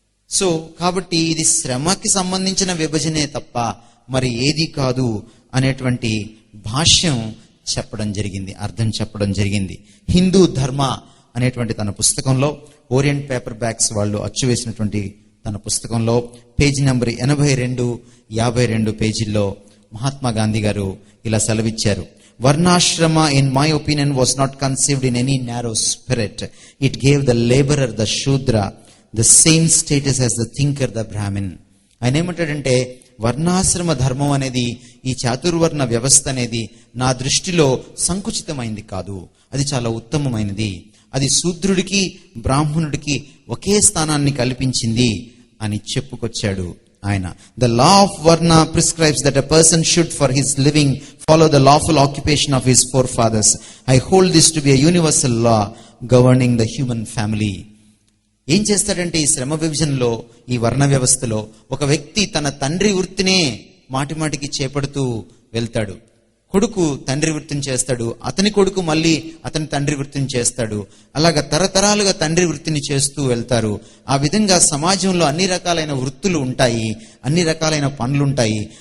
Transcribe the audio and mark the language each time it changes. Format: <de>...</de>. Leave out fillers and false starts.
<te>So కాబట్టి ఇది శ్రమకి సంబంధించిన విభజనే తప్ప మరి ఏది కాదు అనేటువంటి భాష్యం చెప్పడం జరిగింది, అర్థం చెప్పడం జరిగింది. హిందూ ధర్మ అనేటువంటి తన పుస్తకంలో, ఓరియంట్ పేపర్ బ్యాగ్స్ వాళ్ళు అచ్చువేసినటువంటి తన పుస్తకంలో పేజీ నెంబర్ 82, 52 పేజీల్లో మహాత్మా గాంధీ గారు ఇలా సెలవిచ్చారు.</te> <en>Varnashrama, in my opinion, was not conceived in any narrow spirit. It gave the laborer, the Shudra, the same status as the thinker, the Brahmin.</en> <te>ఆయన ఏమంటాడంటే వర్ణాశ్రమ ధర్మం అనేది, ఈ చాతుర్వర్ణ వ్యవస్థ అనేది నా దృష్టిలో సంకుచితమైంది కాదు, అది చాలా ఉత్తమమైనది. అది శూద్రుడికి బ్రాహ్మణుడికి ఒకే స్థానాన్ని కల్పించింది అని చెప్పుకొచ్చాడు ఆయన.</te> <en>The law of Varna prescribes that a person should for his living follow the lawful occupation of his forefathers. I hold this to be a universal law governing the human family.</en> <te>ఏం చేస్తాడంటే ఈ శ్రమ విభజనలో, ఈ వర్ణ వ్యవస్థలో ఒక వ్యక్తి తన తండ్రి వృత్తినే మాటిమాటికి చేపడుతూ వెళ్తాడు. కొడుకు తండ్రి వృత్తిని చేస్తాడు, అతని కొడుకు మళ్ళీ అతని తండ్రి వృత్తిని చేస్తాడు. అలాగా తరతరాలుగా తండ్రి వృత్తిని చేస్తూ వెళ్తారు. ఆ విధంగా సమాజంలో అన్ని రకాలైన వృత్తులు ఉంటాయి, అన్ని రకాలైన పనులుంటాయి.</te>